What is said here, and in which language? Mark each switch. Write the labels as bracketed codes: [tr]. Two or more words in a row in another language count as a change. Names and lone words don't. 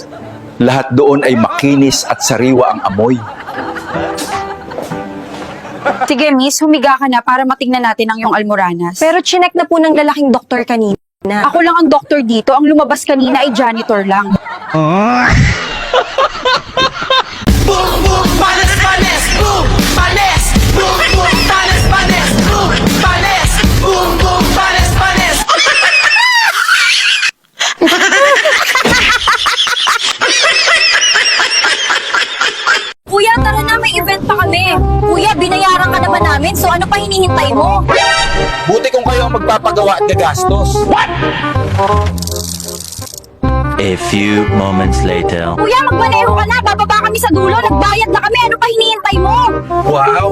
[tl] Lahat doon ay makinis at sariwa ang amoy. Sige, miss, humiga ka na para matingnan natin ang iyong almoranas. Pero chinek na po ng lalaking doktor kanina. Ako lang ang doktor dito, ang lumabas kanina ay janitor lang. Boom boom panes panes boom panes boom boom panes panes boom panes boom boom panes panes. Kuya, tara na, may event pa kami. Kuya, binayaran ka na ba namin? So ano pa hinihintay mo? Buti kung kayo ang magpapagawa at gagastos. [en] A few moments later. [tl] Kuya, magmaneho ka na. Bababa kami sa dulo. Nagbayad na kami. Ano pa hinihintay mo? Wow!